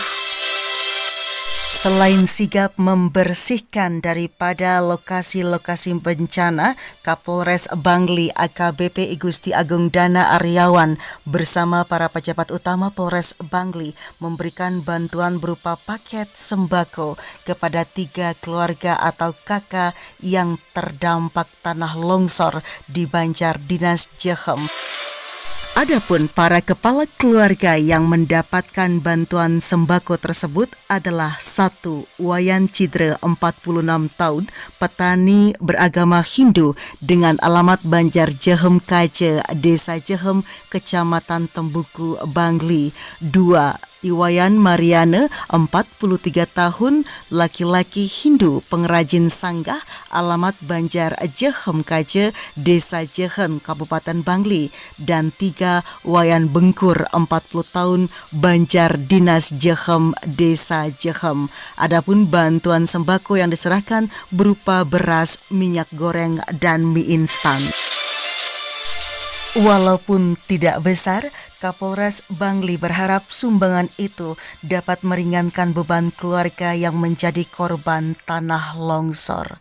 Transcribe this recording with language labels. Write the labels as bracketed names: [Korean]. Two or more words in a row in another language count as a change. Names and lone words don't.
[Indonesian] Selain sigap membersihkan daripada lokasi-lokasi bencana, Kapolres Bangli AKBP Igusti Agung Dana Aryawan bersama para pejabat utama Polres Bangli memberikan bantuan berupa paket sembako kepada 3 keluarga atau KK yang terdampak tanah longsor di Banjar Dinas Jehem. Adapun para kepala keluarga yang mendapatkan bantuan sembako tersebut adalah 1. Wayan Cidre, 46 tahun, petani beragama Hindu dengan alamat Banjar Jehem Kaje, Desa Jehem, Kecamatan Tembuku, Bangli. 2. Iwayan Mariana, 43 tahun, laki-laki Hindu, pengrajin sanggah, alamat Banjar Jehem Kaje, Desa Jehen, Kabupaten Bangli. Dan 3. Wayan Bengkur, 40 tahun, Banjar Dinas Jehem, Desa Jehem. Adapun bantuan sembako yang diserahkan berupa beras, minyak goreng, dan mie instan. Walaupun tidak besar, Kapolres Bangli berharap sumbangan itu dapat meringankan beban keluarga yang menjadi korban tanah longsor.